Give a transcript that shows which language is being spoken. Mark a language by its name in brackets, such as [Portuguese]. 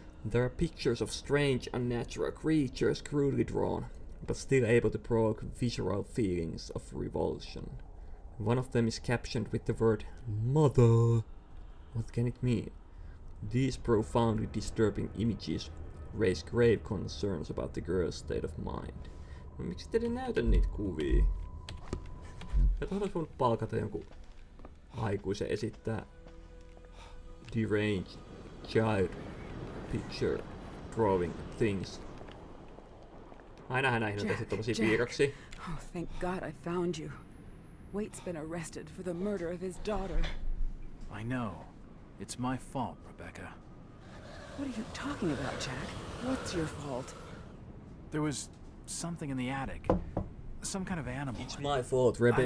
[English] There are pictures of strange, unnatural creatures crudely drawn, but still able to provoke visceral feelings of revulsion. One of them is captioned with the word Mother. What can it mean? These profoundly disturbing images raise grave concerns about the girl's state of mind. [Finnish] No, miksi te näytä niitä kuvia? Että olisi voinut palkata jonkun aikuisen esittää [English] deranged child picture drawing things. [Finnish] Ainahan näihin on tehty tommosia piirroksia. [English] Oh, thank God I found you. Waite's been arrested for the murder of his daughter. I know. It's my fault, Rebecca. What are you talking about, Jack? What's your fault? There was something in the attic. Some kind of animal. It's my fault, Rebecca.